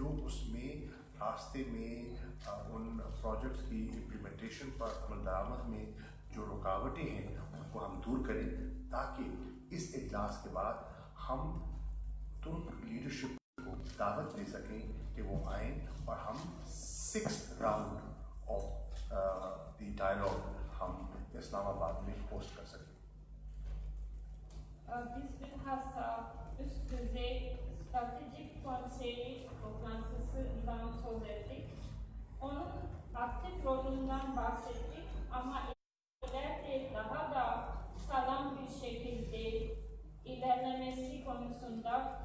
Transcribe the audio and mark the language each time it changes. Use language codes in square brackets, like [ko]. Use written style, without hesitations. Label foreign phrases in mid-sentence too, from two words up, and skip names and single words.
[ur] اس میں راستے میں ان پروجیکٹس کی امپلیمنٹیشن پر عمل درآمد میں جو رکاوٹیں ہیں ان کو ہم دور کریں، تاکہ اس اجلاس کے بعد ہم ترک لیڈرشپ کو دعوت دے سکیں کہ وہ آئیں اور ہم [en] 6th round of the dialogue [ur] ہم اسلام آباد میں ہوسٹ کر سکیں. [tr] Biz bilhassa üst düzey stratejik konseyi toplantısından söz ettik. Onun aktif rolünden bahsettik ama ileride daha da sağlam bir şekilde ilerlemesi konusunda konuştuk.